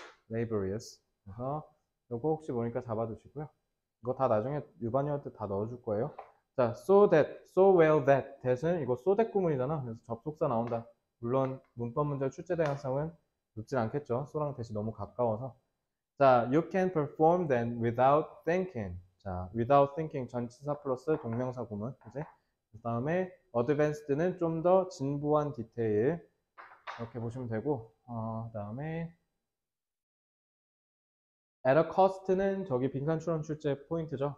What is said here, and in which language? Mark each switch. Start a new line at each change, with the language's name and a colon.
English: laborious.
Korean: 그래서 이거 혹시 모르니까 잡아두시고요. 이거 다 나중에 유반이한테 다 넣어줄 거예요.
English: 자, so that, so well that. that은
Korean: 이거
English: so that 구문이잖아.
Korean: 그래서 접속사 나온다. 물론 문법 문제 출제된 학생은 묻진 않겠죠. so랑 that이 너무 가까워서.
English: 자, you can perform them without thinking.
Korean: 자,
English: without thinking
Korean: 전치사 플러스 동명사 구문. 그지? 그 다음에 advanced는 좀 더 진부한 디테일. 이렇게 보시면 되고, 그 다음에 at a cost는 저기 빈칸 출원 출제 포인트죠.